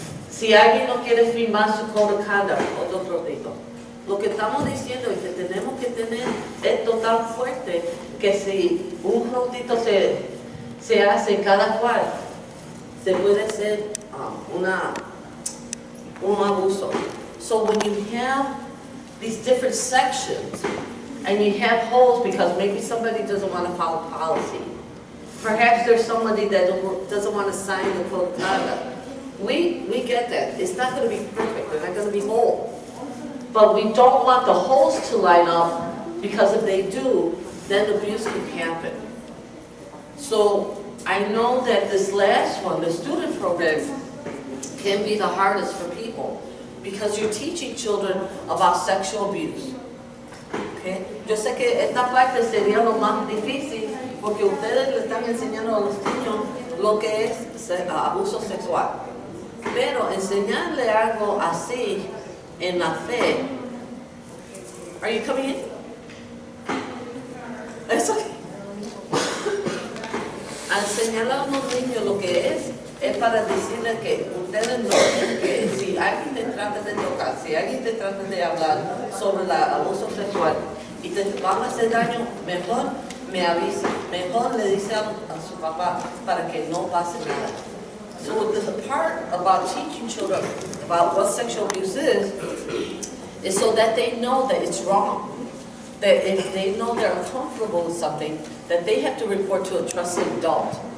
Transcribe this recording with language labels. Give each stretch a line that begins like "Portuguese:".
Spanish: Si alguien no quiere firmar su code of conduct, otro rotito. Lo que estamos diciendo es que tenemos que tener esto tan fuerte que si un rotito se hace cada cual, se puede hacer un abuso.
English: So when you have these different sections and you have holes because maybe somebody doesn't want to follow policy, perhaps there's somebody that doesn't want to sign the code of conduct. We get that. It's not going to be perfect. They're not going to be whole. But we don't want the holes to line up because if they do, then abuse can happen. So I know that this last one, the student program, can be the hardest for people because you're teaching children about sexual abuse. Okay?
Spanish: Yo sé que esta parte sería lo más difícil porque ustedes le están enseñando a los niños lo que es abuso sexual. Pero enseñarle algo así en la fe. Are you coming in?
English: It's okay.
Spanish: A enseñarle a los niños lo que es para decirles que ustedes no, que si alguien te trata de tocar, si alguien te trata de hablar sobre el abuso sexual y te van a hacer daño, mejor me avisa, mejor le dice a su papá para que no pase nada.
English: So the part about teaching children about what sexual abuse is so that they know that it's wrong. That if they know they're uncomfortable with something, that they have to report to a trusted adult.